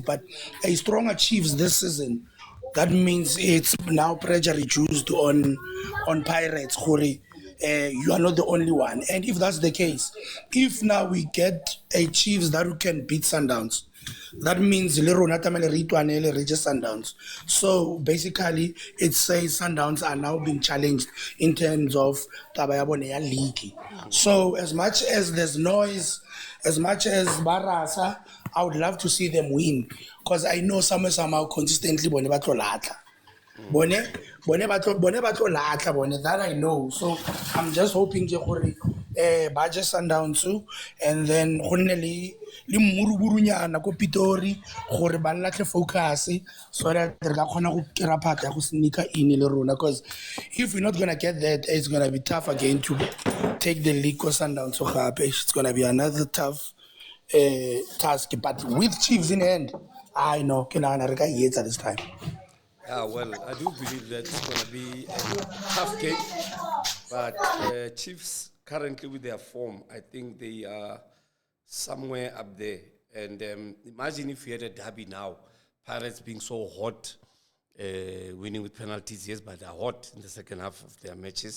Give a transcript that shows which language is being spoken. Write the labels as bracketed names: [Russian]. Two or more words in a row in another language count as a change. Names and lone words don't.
[English] But a stronger Chiefs this season, that means it's now pressure reduced on Pirates. you are not the only one. And if that's the case, if now we get a Chiefs that can beat Sundowns, that means [Southern Sotho] le rona tlamehile re itwanele re je Sundowns. [English] So basically, it says Sundowns are now being challenged in terms of [Southern Sotho] taba ya bone ya [English] league. So as much as there's noise, as much as Barasa, I would love to see them win because I know somehow consistently [Southern Sotho] bone ba tlo latla. [English] Bone that I know. So I'm just hoping [Tswana] ba je Sundowns [English] too, and then [Tswana] go nne le muruburunyana ko Pitori gore ba latle [English] focus so that [Tswana] re ka khona go kera phatla ya go [English] sneaker in [Tswana] le rona, [English] because if we're not going to get that, it's going to be tough again to take the league ko Sundowns so gape. It's going to be another tough task, but with Chiefs in hand, I know [Southern Sotho] ke nagana re ka e etsa [English] this time. Yeah, well, I do believe that it's going to be a tough game, but Chiefs currently with their form, I think they are somewhere up there. And imagine if we had a derby now, Pirates being so hot, winning with penalties, yes, but they're hot in the second half of their matches.